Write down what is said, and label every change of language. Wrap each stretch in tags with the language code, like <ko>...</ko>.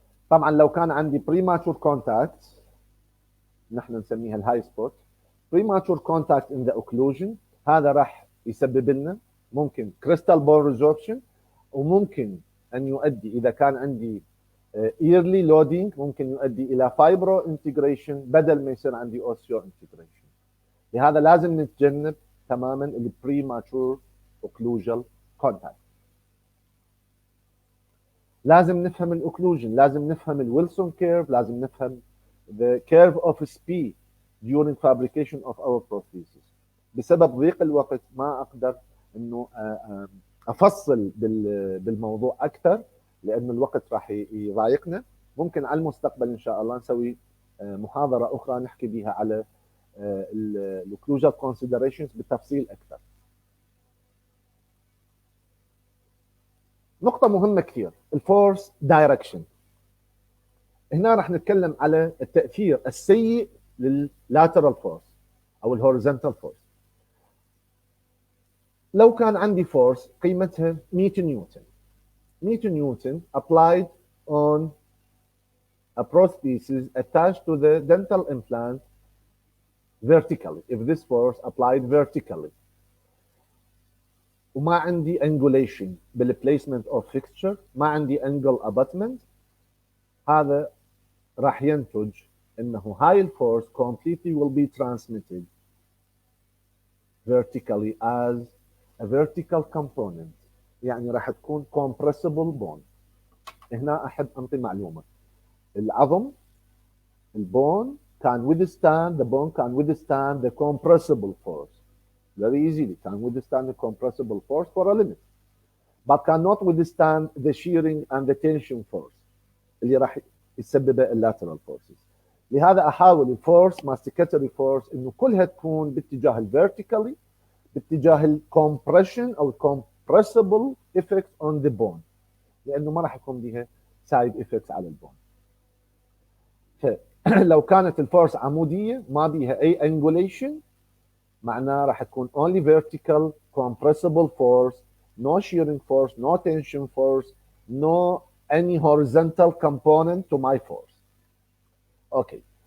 <ar>طبعا لو كان عندي premature contact نحن نسميها الهاي سبوت،</ar> <en>premature contact in the occlusion،</en> <ar>هذا راح يسبب لنا ممكن crystal bone resorption، وممكن أن يؤدي إذا كان عندي early loading ممكن يؤدي إلى fibro integration بدل ما يصير عندي osseo integration. لهذا لازم نتجنب تماما ال premature occlusal contact. لازم نفهم الاوكلوجن، لازم نفهم الويلسون كيرف، لازم نفهم</ar> <en>the curve of speed during fabrication of our prosthesis.</en> <ar>بسبب ضيق الوقت ما اقدر انه افصل بالموضوع اكثر لانه الوقت راح يضايقنا. ممكن على المستقبل ان شاء الله نسوي محاضره اخرى نحكي بها على الاوكلوجال كونسيدريشنز بالتفصيل اكثر. نقطة مهمة كثير، الفورس دايركشن. هنا راح نتكلم على التأثير السيء لللاترال فورس أو الهوريزونتال فورس. لو كان عندي فورس قيمتها 100 نيوتن،</ar> <en>100 newton applied on a prosthesis attached to the dental implant vertically, if this force applied vertically، وما عندي angulation بالplacement of fixture، ما عندي angle abutment،</en> <ar>هذا راح ينتج انه هاي الفورس</ar> <en>completely will be transmitted vertically as a vertical component،</en> <ar>يعني راح تكون</ar> <en>compressible bone.</en> <ar>هنا احب انطي معلومه، العظم البون</ar> <en>can withstand the compressible force very easily, can withstand the compressible force for a limit, but cannot withstand the shearing and the tension force</en> <ar>اللي راح يسببها اللاترال فورسز. لهذا احاول الفورس ماستيكاتوري فورس انه كلها تكون باتجاه الفيرتيكالي، باتجاه الكومبريشن او الكومبريسبل افكت اون ذا بون، لانه ما راح يكون بها سايد افكتس على البون. فلو كانت الفورس عموديه ما بيها اي انجوليشن، معناه راح تكون</ar> <en>only vertical compressible force, no shearing force, no tension force, no any horizontal component to my force. Okay.</en>